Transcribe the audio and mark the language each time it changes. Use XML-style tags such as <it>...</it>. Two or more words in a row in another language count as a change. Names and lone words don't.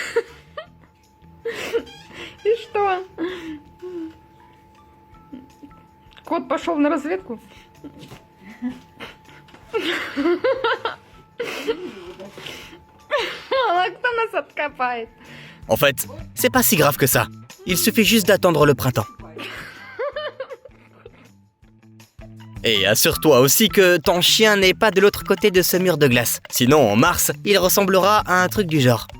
<ru>И что? Кот пошел на разведку? А кто нас откопает?</ru> <fr>En fait, c'est pas si grave que ça. Il suffit juste d'attendre le printemps. Et assure-toi aussi que ton chien n'est pas de l'autre côté de ce mur de glace. Sinon, en mars, il ressemblera à un truc du genre.</fr>